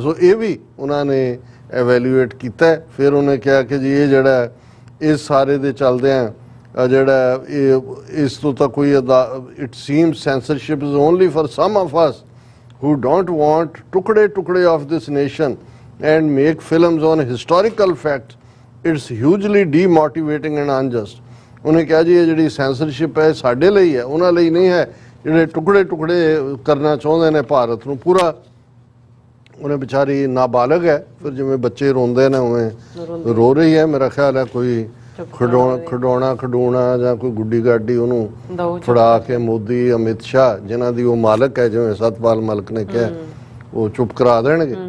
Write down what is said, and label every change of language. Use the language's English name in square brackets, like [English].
[Punjabi] ਸੋ ਇਹ ਵੀ ਉਹਨਾਂ ਨੇ ਐਵੈਲੂਏਟ ਕੀਤਾ। ਫਿਰ ਉਹਨੇ ਕਿਹਾ ਕਿ ਜੀ ਇਹ ਜਿਹੜਾ ਇਸ ਸਾਰੇ ਦੇ ਚੱਲਦਿਆਂ ਜਿਹੜਾ ਇਸ ਤੋਂ ਤਾਂ ਕੋਈ [English] It seems censorship is only for some of us who don't want ਟੁਕੜੇ of this nation and make films on historical facts. It's hugely demotivating and unjust. [Punjabi] ਉਹਨੇ ਕਿਹਾ ਜੀ ਇਹ ਜਿਹੜੀ ਸੈਂਸਰਸ਼ਿਪ ਹੈ ਸਾਡੇ ਲਈ ਹੈ, ਉਹਨਾਂ ਲਈ ਨਹੀਂ ਹੈ ਜਿਹੜੇ ਟੁਕੜੇ ਕਰਨਾ ਚਾਹੁੰਦੇ ਨੇ ਭਾਰਤ ਨੂੰ ਪੂਰਾ। ਉਹਨੇ ਵਿਚਾਰੀ ਨਾਬਾਲਗ ਹੈ, ਫਿਰ ਜਿਵੇਂ ਬੱਚੇ ਰੋਂਦੇ ਨੇ ਉਵੇਂ ਰੋ ਰਹੀ ਹੈ। ਮੇਰਾ ਖਿਆਲ ਹੈ ਕੋਈ ਖਡਾਉਣਾ ਜਾਂ ਕੋਈ ਗੁੱਡੀ ਗਾਡੀ ਉਹਨੂੰ ਫੜਾ ਕੇ ਮੋਦੀ ਅਮਿਤ ਸ਼ਾਹ ਜਿਨ੍ਹਾਂ ਦੀ ਉਹ ਮਾਲਕ ਹੈ, ਜਿਵੇਂ ਸਤਪਾਲ ਮਲਕ ਨੇ ਕਿਹਾ, ਉਹ ਚੁੱਪ ਕਰਾ ਦੇਣਗੇ।